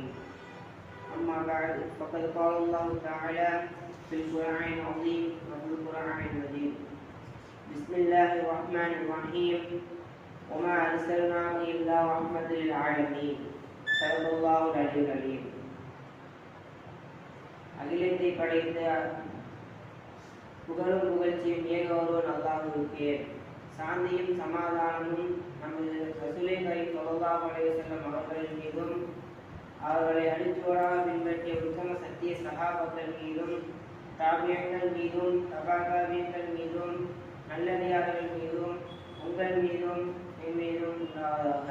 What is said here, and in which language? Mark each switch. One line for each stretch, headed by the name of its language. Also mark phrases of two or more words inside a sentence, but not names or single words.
Arabic: أما بعد فقد قال الله تعالى في القرآن العظيم وفي القرآن المجيد. بسم الله الرحمن الرحيم. وما أرسلناك إلا رحمة للعالمين. صدق الله العلي العليم.
Tamil: அகிலத்தை படைத்த புகழும் புகழ்ச்சியும் ஏக ஒருவன் அல்லாஹ்வுக்கே. சாந்தியும் சமாதானமும் நமது ரசூலே கரீம்
Arabic: صلى الله عليه وسلم
Tamil: அவர்கள் மீதும் அவர்களை அடிச்சுவடாக பின்பற்றிய உத்தம சத்திய சஹாபாக்கள் மீதும் தாபியங்கள் மீதும் தபாதாபியங்கள் மீதும் நல்லடியார்கள் மீதும் உங்கள் மீதும் என் மீதும் உண்டாவதாக.